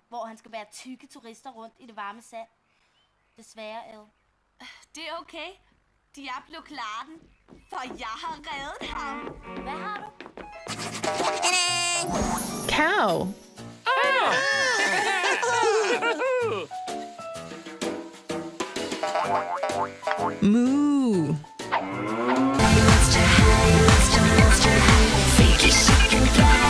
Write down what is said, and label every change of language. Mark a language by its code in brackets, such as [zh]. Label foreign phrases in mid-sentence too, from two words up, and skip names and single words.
[da] han skal bære tykke turister rundt i det varme sand. Desværre, El. Det er okay. Diablo klarer den, for jeg har reddet ham. Hvad har du? [en] Cow. Moo. Monster High, Monster High. Freaky, chic and fly.